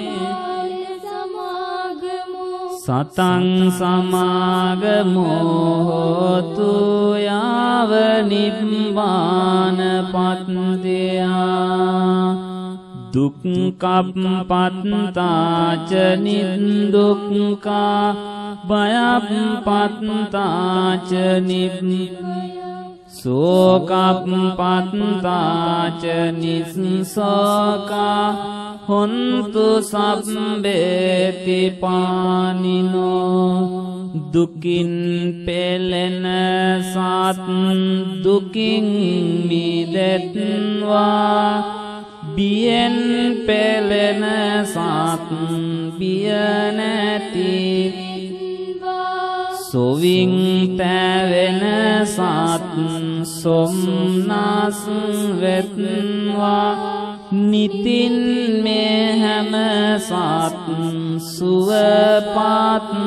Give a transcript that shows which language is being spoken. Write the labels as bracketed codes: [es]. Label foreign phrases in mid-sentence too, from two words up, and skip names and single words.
[pi] සතං සමාගමෝ හෝතු යාව නිබ්බානපත්තිය දුක්ඛප්පත්තාච නිදුක්ඛා භයප්පත්තාච සෝකප්පත්තාච නිස්සෝකා හොන්තු සබ්බේති පානිනෝ [si] දුකින් පෙළෙන සත් දුකින් මිදෙත්වා බියෙන් පෙළෙන සත් බිය නැති සොවින් තැවෙන සත් සොම්නස් වෙත්වා නිතින් මේ හැම සත් සුවපත්